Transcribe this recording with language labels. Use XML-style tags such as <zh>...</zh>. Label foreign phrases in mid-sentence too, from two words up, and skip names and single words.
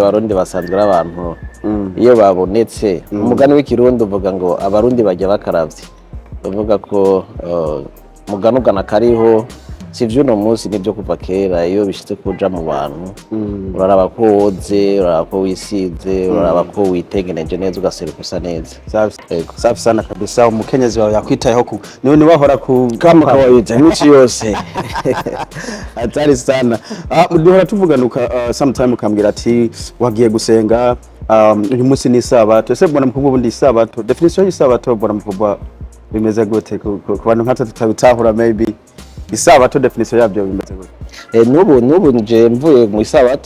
<rn>Abarundi basanzwe abantu iyo babonetse, umugani w'ikirundi uvuga ngo abarundi bajya bakaravye, uvuga ko muganugana kariho si vy'uno munsi nibyo kuva kera iyo bishitse kuja mu bantu uraraba ko woze uraraba ko wisize uraraba ko witegeneje neza ugaseruka usa neza.</rn> <sw>Safi sana kabisa.</sw> <rn>Umukenyezi wawe yakwitayeho ni wahora ku</rn> <sw>kama kawaida nchi yose. Hatari sana.</sw> <rn>Duhora tuvuganuka sometime ukambwira ati wagiye gusenga uyu munsi ni Isabato. Ese mbona mukubwa ubundi Isabato, definition y'Isabato mbona mukubwa bimeze gute ku bantu nkatwe tutabitahura maybe Isabato definition yabyo bimeze gute? Nubu nje mvuye mu Isabato.</rn>